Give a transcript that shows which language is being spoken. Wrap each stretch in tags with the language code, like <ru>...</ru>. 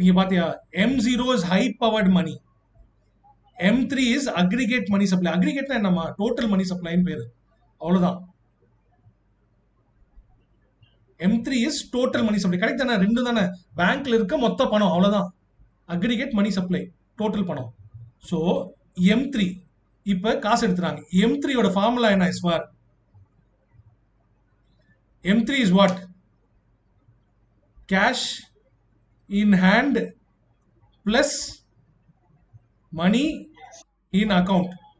<ta>இங்க பாத்தியா,</ta> <en>M0 is high powered money, M3 is aggregate money supply.</en> <ta>அக்ரிகேட்னா என்னமா? Total மணி சப்ளைன்னு பேரு, அவ்வளவுதான்.</ta> <en>M3 is total money supply.</en> <ta>Correct தானே? ரெண்டு தானே, பேங்க்ல இருக்க மொத்த பணம், அவ்வளவுதான் அக்ரிகேட் மணி சப்ளை, டோட்டல் பணம். ஸோ M3 இப்ப காசு எடுத்துறாங்க. M3 ஓட ஃபார்முலா என்ன?</ta> <en>Is for M3 is what? Cash in hand plus money in account.</en>